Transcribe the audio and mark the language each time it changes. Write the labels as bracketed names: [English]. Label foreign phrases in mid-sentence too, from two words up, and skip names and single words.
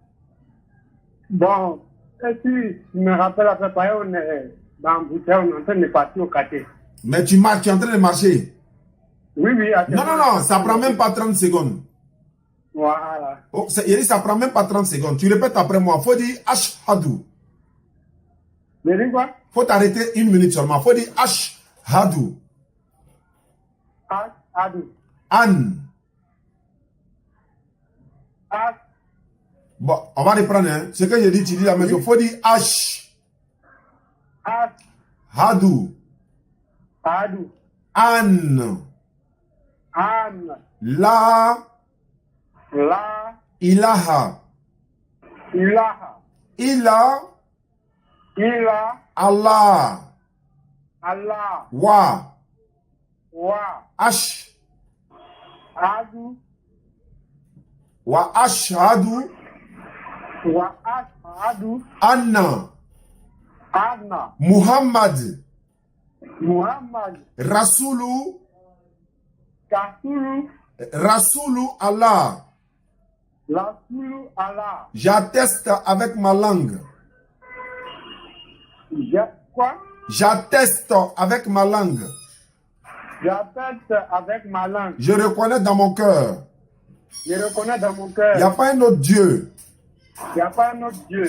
[French] Bon, et puis, je me rappelle à peu près, on est dans Boucher, on est en train de partir au quartier. Mais tu marches, tu es en train de marcher? Oui. Non, ça prend même pas 30 secondes. Voilà. Oh, ça prend même pas 30 secondes. Tu répètes après moi. Faut dire Ashhadu. Mais dis quoi? Faut t'arrêter 1 minute seulement. Faut dire Ashhadu. [Arabic] Ashhadu. An. Ash. [French] Bon, on va reprendre. Hein. Ce que je dis, tu dis la même chose. Faut dire Ashhadu. [Arabic] Adu. Anne. Anne. La. La. Ilaha. Ilaha. Ila. Ila. Allah. Allah. Wa. Wa. Ash. Adu. وأشهد. وأشهد Anna. anna Muhammad. Muhammad Rasulu. Rasulu رسول الله. رسول الله. [French] J'atteste avec ma langue. Quoi? J'atteste avec ma langue. J'atteste avec ma langue. Je reconnais dans mon cœur. Je reconnais dans mon Il cœur. n'y a pas un autre Dieu. Il n'y a pas un autre Dieu.